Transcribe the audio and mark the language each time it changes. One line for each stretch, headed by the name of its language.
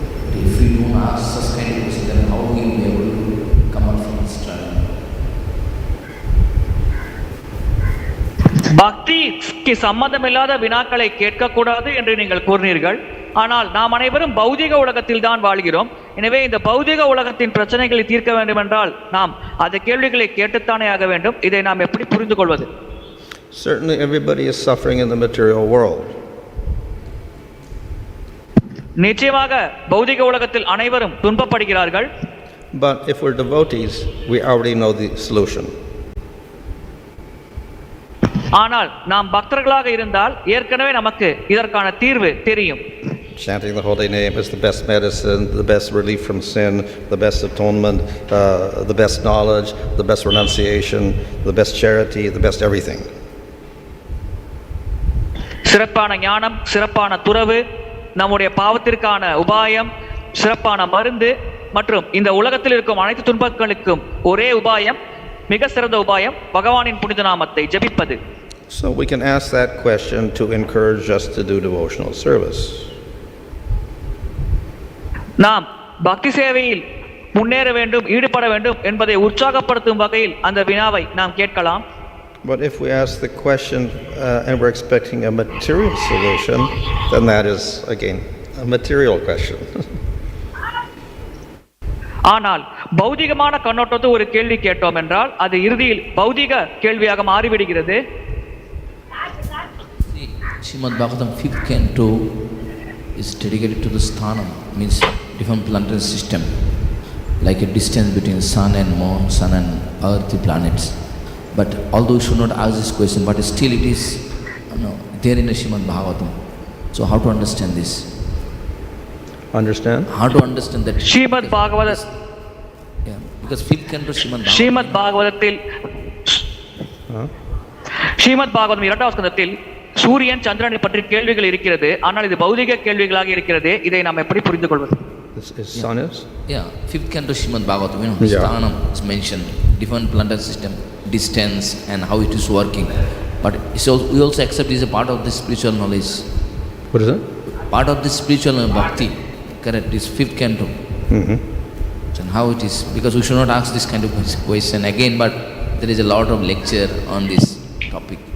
English: But if we don't ask such kind of question, then how will we be able to come out from the struggle?
Tamil: பக்திக்கு சம்பந்தமில்லாத வினாக்களை கேட்கக்கூடாது என்று நீங்கள் கூறினீர்கள். ஆனால் நாம் அனைவரும் பௌதிக உலகத்தில் தான் வாழ்கிறோம். எனவே இந்த பௌதிக உலகத்தின் பிரச்சனைகளை தீர்க்க வேண்டும் என்றால் நாம் அந்த கேள்விகளை கேட்டுத்தானே ஆக வேண்டும். இதை நாம் எப்படி புரிந்து கொள்வது?
English: Certainly everybody is suffering in the material world.
Tamil: நிச்சயமாக பௌதிக உலகத்தில் அனைவரும் துன்பப்படுகிறார்கள்.
English: But if we're devotees, we already know the solution.
Tamil: ஆனால் நாம் பக்தர்களாக இருந்தால் ஏற்கனவே நமக்கு இதற்கான தீர்வு தெரியும்.
English: Chanting the holy name is the best medicine, the best relief from sin, the best atonement, the best knowledge, the best renunciation, the best charity, the best everything.
Tamil: சிறப்பான ஞானம், சிறப்பான துறவு, நம்முடைய பாவத்திற்கான உபாயம், சிறப்பான மருந்து மற்றும் இந்த உலகத்தில் இருக்கும் அனைத்து துன்பங்களுக்கும் ஒரே உபாயம், மிக சிறந்த உபாயம் பகவானின் புனித நாமத்தை ஜபிப்பது.
English: So we can ask that question to encourage us to do devotional service.
Tamil: நாம் பக்தி சேவையில் முன்னேற வேண்டும், ஈடுபட வேண்டும் என்பதை உற்சாகப்படுத்தும் வகையில் அந்த வினாவை நாம் கேட்கலாம்.
English: But if we ask the question and we're expecting a material solution, then that is again a material question.
Tamil: ஆனால் பௌதிகமான கண்ணோட்டத்தை ஒரு கேள்வி கேட்டோம் என்றால் அது இறுதியில் பௌதிக கேள்வியாக மாறிவிடுகிறது.
English: Srimad Bhagavatam 5th canto is dedicated to the sthanam, means different planetary system, like a distance between sun and moon, sun and earth, the planets. But although we should not ask this question, but still it is there in the Srimad Bhagavatam. So how to understand this? Understand? How to understand that?
Tamil: Srimad Bhagavata
English: Yeah, because fifth canto
Tamil: Srimad பாகவதத்தில் ஸ்ரீமத் பாகவதம் 2வது ஸ்கந்தத்தில் சூரியன் சந்திரனை பற்றி கேள்விகள் இருக்கிறது. ஆனால் இது பௌதிக கேள்விகளாக இருக்கிறது. இதை நாம் எப்படி புரிந்து கொள்வது?
English: Sun is? Yeah, fifth canto Śrīmad Bhagavatam, Sthanam is mentioned, different planetary system, distance and how it is working. But we also accept it is a part of the spiritual knowledge. What is it? Part of the spiritual bhakti, correct, is fifth canto. And how it is, because we should not ask this kind of question again, but there is a lot of lecture on this topic.